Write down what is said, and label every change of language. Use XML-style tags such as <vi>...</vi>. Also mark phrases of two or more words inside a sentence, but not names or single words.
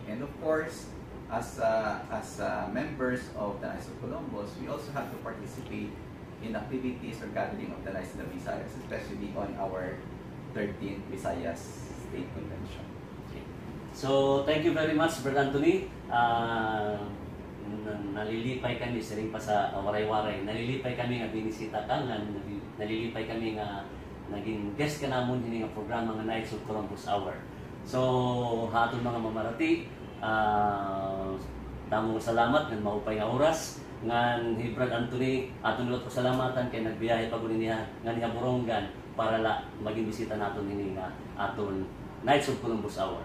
<en>And of course, as members of the Knights of Columbus, we also have to participate in activities or gathering of the Knights of the Visayas, especially on our 13th Visayas State Convention. Okay. So, thank you very much, Brother Anthony.</en> <war>Nalilipay kami, siring pa sa waray-waray, nalilipay kami nga binisita ka, nalilipay kami nga naging guest ka namon hini nga programa nga Knights of Columbus Hour. So, hatong mga mamarati, damo salamat ng maupay nga oras ngan ni Brad Anthony, aton luto salamatan kay nagbiyahe pagud niya nga niya Borongan para la maging bisita naton hini nga aton Knights of Columbus Hour.</war>